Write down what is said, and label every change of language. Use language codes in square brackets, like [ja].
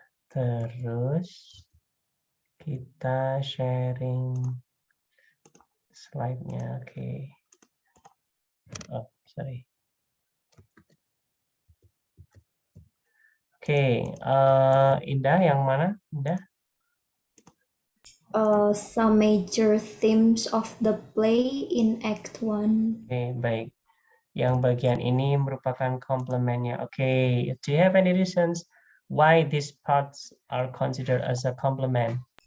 [id] Terus kita sharing slide-nya. Oke. [en] Oh, sorry. [id] Oke, Indah yang mana? Indah? [en] Some major themes of the play in Act 1. [id] Oke, baik. Yang bagian ini merupakan komplementnya. [en] Oke, do you have any reasons why these parts are considered as a complement?